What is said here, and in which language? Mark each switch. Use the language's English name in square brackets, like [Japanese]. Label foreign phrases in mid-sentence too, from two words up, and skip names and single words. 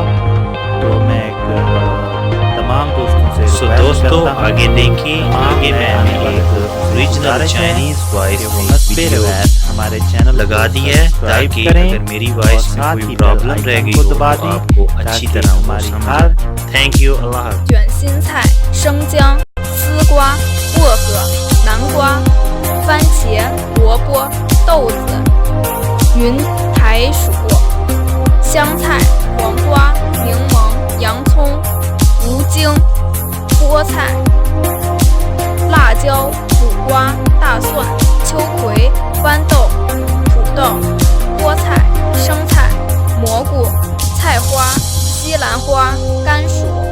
[Urdu] تو میں تمام دوستوں سے دوستو آگے دیکھیے، آگے میں ایک [English] original Chinese voice [Urdu] ویڈیو ہمارے چینل لگا دی ہے تاکہ اگر میری وائس میں کوئی پرابلم رہ گئی ہو تو آپ کو اچھی طرح ہماری سمجھ. [English] thank you, [Urdu] اللہ حافظ. [Chinese] 卷心菜、生姜、丝瓜、薄荷、南瓜、番茄、萝卜、豆子、云台薯、香菜、黄瓜、柠檬、洋葱、无精、菠菜、辣椒、苦瓜、大蒜、秋葵、豌豆、土豆、菠菜、生菜、蘑菇、菜花、西兰花、甘薯。